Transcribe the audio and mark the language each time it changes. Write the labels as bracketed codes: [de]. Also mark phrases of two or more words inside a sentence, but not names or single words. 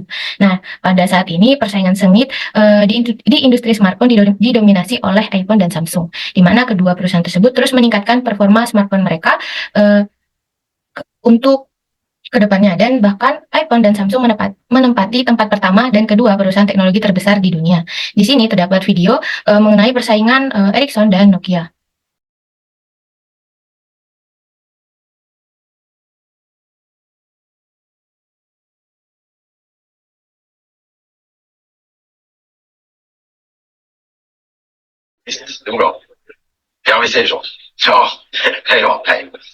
[id] Nah, pada saat ini persaingan sengit di industri smartphone didominasi oleh iPhone dan Samsung, di mana kedua perusahaan tersebut terus meningkatkan performa smartphone mereka untuk ke depannya, dan bahkan iPhone dan Samsung menempati tempat pertama dan kedua perusahaan teknologi terbesar di dunia. Di sini terdapat video mengenai persaingan Ericsson dan Nokia. [sv] Visst, det går bra. Ja, vi säger så. Ja, hej då. Hej.